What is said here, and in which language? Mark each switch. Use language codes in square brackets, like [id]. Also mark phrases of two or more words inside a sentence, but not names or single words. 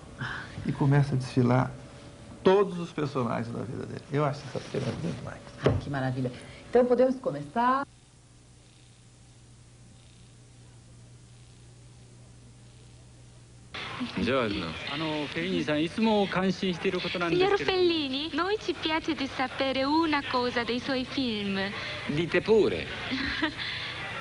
[pt] E começa a desfilar todos os personagens da vida dele. Eu acho essa cena demais. Ai, que maravilha. Então podemos começar. [it] Buongiorno. [ja] Fellini さんいつも感心していることなんです [it] Signor [ja] けど [it] Fellini, noi ci piace di sapere una cosa dei suoi film. Dite pure.